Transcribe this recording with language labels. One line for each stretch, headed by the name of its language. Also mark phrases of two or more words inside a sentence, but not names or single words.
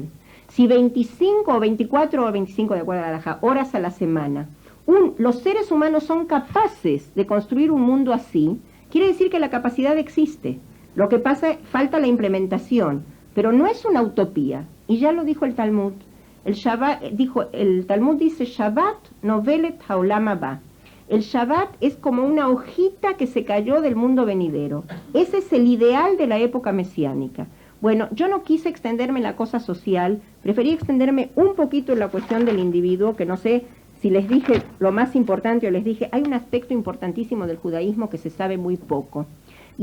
Spanish: Si 25 o 24 o 25, de acuerdo a la halajá, horas a la semana, los seres humanos son capaces de construir un mundo así, quiere decir que la capacidad existe. Lo que pasa, falta la implementación, pero no es una utopía. Y ya lo dijo el Talmud. El Talmud dice,
Hebrew: שבת נובלת העולם הבא.
Spanish: El Shabbat es como una hojita que se cayó del mundo venidero. Ese es el ideal de la época mesiánica. Bueno, yo no quise extenderme en la cosa social, preferí extenderme un poquito en la cuestión del individuo, que no sé si les dije lo más importante o les dije, hay un aspecto importantísimo del judaísmo que se sabe muy poco.